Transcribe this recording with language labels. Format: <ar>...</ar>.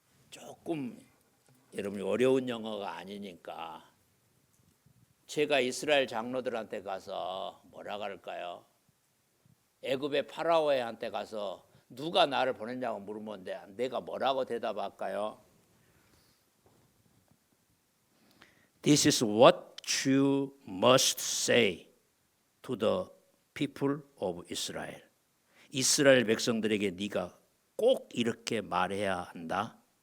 <ko>조금 여러분이 어려운 영어가 아니니까 제가 이스라엘 장로들한테 가서 뭐라 그럴까요? 애굽의 파라오한테 가서 누가 나를 보냈냐고 물으면 내가 뭐라고 대답할까요?</ko> <en>This is what you must say to the people of Israel.</en> <ko>이스라엘 백성들에게 네가 꼭 이렇게 말해야 한다.</ko>